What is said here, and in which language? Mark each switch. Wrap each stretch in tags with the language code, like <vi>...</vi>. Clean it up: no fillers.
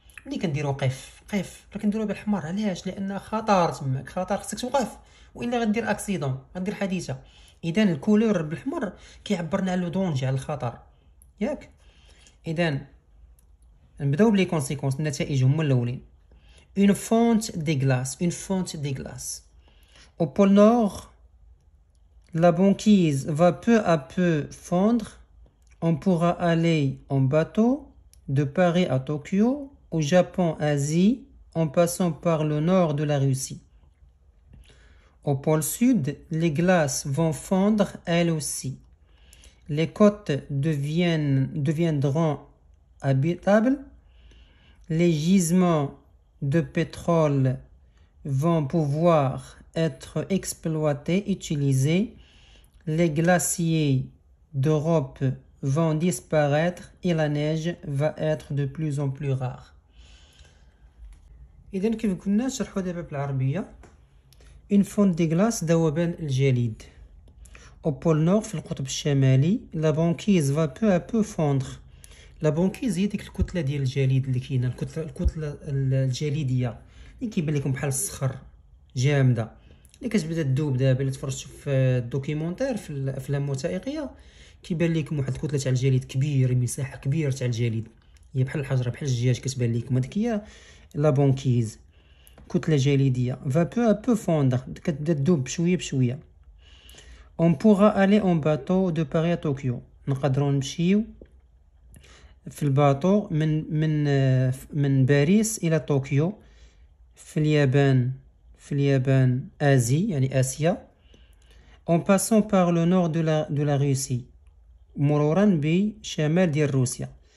<ar>ملي كنديروا قف راه كنديروها بالحمر. علاش؟ لان خطر تماك، خطر، خصك توقف والا غدير اكسيدون، غدير حادثه. اذا الكولور بالحمر كيعبرنا على لو دونجي، على الخطر ياك. اذا نبداو بلي كونسيكونس، النتائج هما الاولين.</ar> <fr>une fonte des glaces. Au pôle Nord, la banquise va peu à peu fondre. On pourra aller en bateau de Paris à Tokyo, au Japon, Asie, en passant par le nord de la Russie. Au pôle Sud, les glaces vont fondre elles aussi. Les côtes deviendront habitables. Les gisements de pétrole vont pouvoir être exploités, utilisés. Les glaciers d'Europe vont disparaître et la neige va être de plus en plus rare.</fr> <ar>إذن كيف قلنا نشرحو دابا بالعربية.</ar> <fr>une fonte des glaces، ذوبان الجليد. au pôle nord، في القطب الشمالي. la banquise va peu à peu fondre.</fr> <ar>لا بونكيز هي ديك الكتله ديال الجليد اللي كاينه، الكتله الجليديه اللي كيبان لكم بحال الصخر جامده، اللي كتبدا تذوب. دابا الا تفرجتوا في الدوكيومونتير في الافلام الوثائقيه كيبان لكم واحد الكتله تاع الجليد كبيره، مساحه كبيره تاع الجليد، هي بحال الحجره، بحال الدجاج كتبان لكم. هذيك هي لا بونكيز، كتله جليديه. فا بو ا بو فوندر، كتبدا تذوب بشويه بشويه.</ar> <fr>on pourra aller en bateau de Paris à Tokyo.</fr> <ar>نقدروا نمشيو في الباطو من باريس الى طوكيو في اليابان آسي يعني آسيا en passant par le nord de la Russie مرورا بشمال ديال روسيا.</ar>